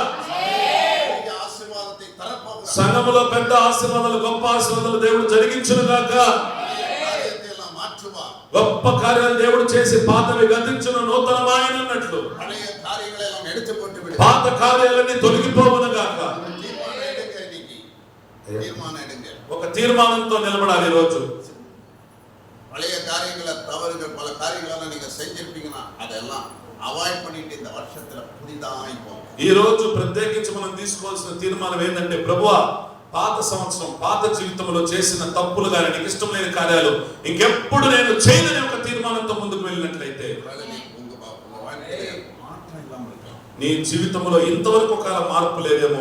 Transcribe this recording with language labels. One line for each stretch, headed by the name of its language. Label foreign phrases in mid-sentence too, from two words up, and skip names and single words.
Telugu: సంఘములో పెద్ద ఆశీర్వాదాలు, గొప్ప ఆశీర్వాదాలు దేవుడు జరిగించునుగాక. గొప్ప కార్యాలు దేవుడు చేసి పాతవి గతించును, నూతనమాయన అన్నట్లు పాత కార్యాలన్నీ తొలగిపోవునుగాక. ఒక తీర్మానంతో నిలబడాలి. ఈరోజు
Tamil: பழைய காரியங்களை தவறுகள் பல காரியங்களை நீங்க செஞ்சிருப்பீங்கன்னா அதெல்லாம் அவாய்ட் பண்ணிட்டு இந்த வருஷத்துல புதிதாய் போங்க.
Telugu: ఈ రోజు ప్రత్యేకించి మనం తీసుకోవాల్సిన తీర్మానం ఏంటంటే, ప్రభువా పాత సంవత్సరం, పాత జీవితంలో చేసిన తప్పులు కానీ, నీకు ఇష్టం లేని కార్యాలు ఇంకెప్పుడు నేను చేయనని ఒక తీర్మానంతో ముందుకు వెళ్ళినట్లయితే నీ జీవితంలో ఇంతవరకు ఒక మార్పు లేదేమో.